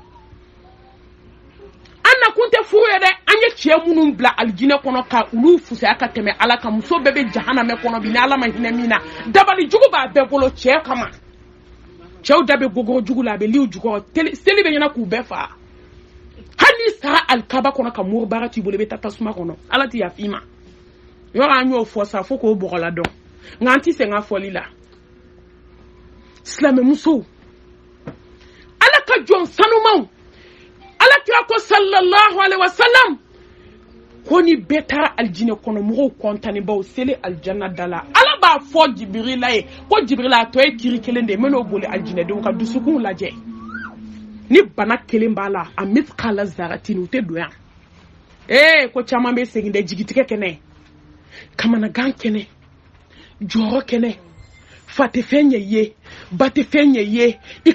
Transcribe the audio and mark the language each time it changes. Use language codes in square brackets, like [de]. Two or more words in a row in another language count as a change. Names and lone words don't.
[bm] an nakun tɛ foyi ye dɛ an ye cɛ minnu bila alijinɛ kɔnɔ ka olu fusaya ka tɛmɛ ala kan muso bɛɛ bɛ jahanamɛ kɔnɔ bi ni ala ma hinɛ min na dabali jugu b'a bɛɛ bolo cɛ kama cɛw da bɛ gogoro jugu la a bɛ liw jukɔrɔ seli bɛ ɲɛna k'u bɛɛ faga hali n'i sara alikaba kɔnɔ ka mori baara t'i bolo i bɛ taa tasuma kɔnɔ ala t'i yafa i ma yɔrɔ an y'o fɔ sa fo k'o bɔgɔla dɔn nka an tɛ sɛgɛn ka fɔli la silamɛmusow ala ka jɔn sanumanw ala kira ko [ar] صلى الله عليه وسلم [bm] ko ni bɛɛ taara aljinɛ kɔnɔ mɔgɔw kɔntani baw seli aljanna dala ala b'a fɔ jibirila ye ko jibirila a tɔ ye kiri kelen de ye n bɛn'o boli aljinɛdenw ka dusukun lajɛ ni bana kelen b'a la a miskala zaratin u tɛ don yan ko caman bɛ segin dɛ jigitigɛ kɛnɛ kamanagan kɛnɛ jɔyɔrɔ kɛnɛ fa tɛ fɛn ɲɛ ye ba tɛ fɛn ɲɛ ye i